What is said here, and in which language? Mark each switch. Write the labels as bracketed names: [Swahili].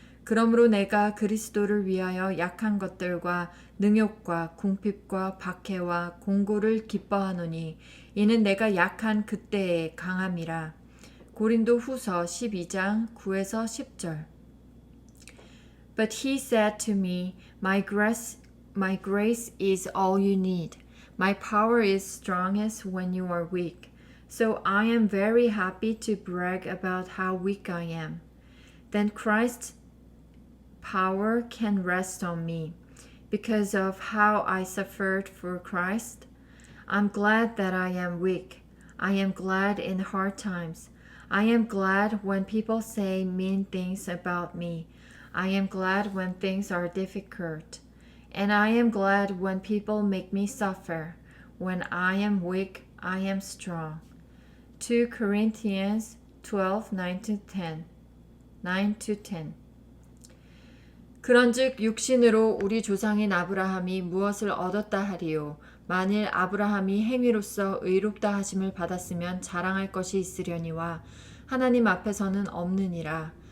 [Korean] 그러므로 내가 그리스도를 위하여 약한 것들과 능욕과 궁핍과 박해와 공고를 기뻐하노니 이는 내가 약한 그때의 강함이라. 고린도 후서 12장 9에서 10절 [English] But he said to me, my grace is all you need. My power is strongest when you are weak. So I am very happy to brag about how weak I am. Then Christ's power can rest on me. Because of how I suffered for Christ, I'm glad that I am weak. I am glad in hard times. I am glad when people say mean things about me. I am glad when things are difficult. And I am glad when people make me suffer. When I am weak, I am strong. 2 Corinthians 12:9-10 9-10 [Korean] 그런즉 육신으로 우리 조상인 아브라함이 무엇을 얻었다 하리요 만일 아브라함이 행위로서 의롭다 하심을 받았으면 자랑할 것이 있으려니와 하나님 앞에서는 없느니라.